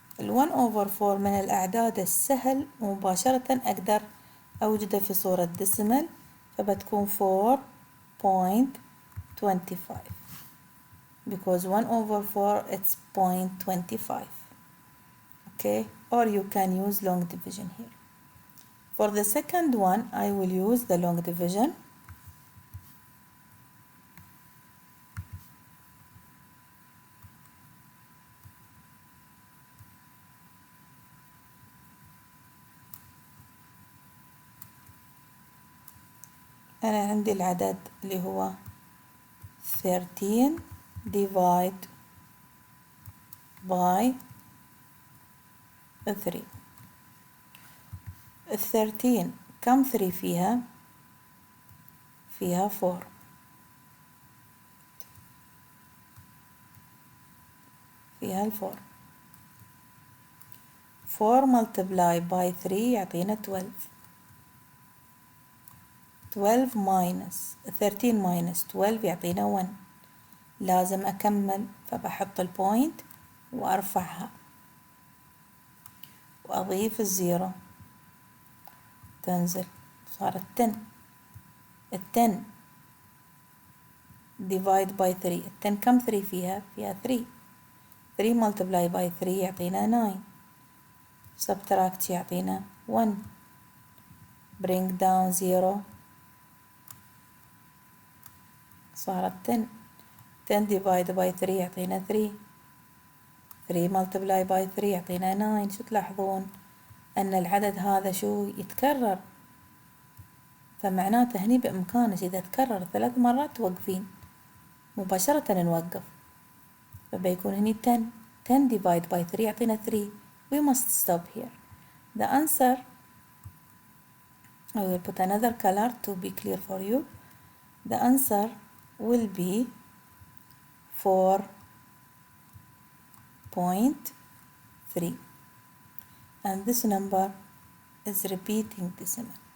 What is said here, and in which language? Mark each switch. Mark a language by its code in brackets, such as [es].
[ar] 1/4 من الأعداد السهل ومباشرة أقدر أوجده في صورة ديسيمال، فبتكون 4.25 [en] because 1/4 it's 0.25. Okay, or you can use long division here. For the second one I will use the long division. [ar] أنا عندي العدد اللي هو 13 [en] divide by 3. [ar] 13 كم 3 فيها؟ فيها 4. فيها 4. [en] 4 multiply by 3 [ar] يعطينا [en] 12. 12 minus 13 minus 12 [ar] يعطينا [en] 1. [ar] لازم أكمل، فبحط البوينت وأرفعها وأضيف الزيرو، تنزل صارت 10. [en] 10 divide by 3. [ar] 10 كم 3 فيها؟ فيها 3. [en] 3 multiply by 3 [ar] يعطينا 9. [en] subtract [ar] يعطينا 1. [en] bring down 0 [ar] صارت 10. [en] 10 divide by 3 [ar] يعطينا 3. [en] 3 multiply by 3 [ar] يعطينا 9. شو تلاحظون؟ أن العدد هذا شو يتكرر، فمعناته هني بإمكانك إذا تكرر 3 مرات توقفين، مباشرة نوقف، فبيكون هني 10. [en] 10 divide by 3 [ar] يعطينا 3. [en] We must stop here. The answer, I will put another color to be clear for you. The answer will be 4.3, and this number is repeating decimal.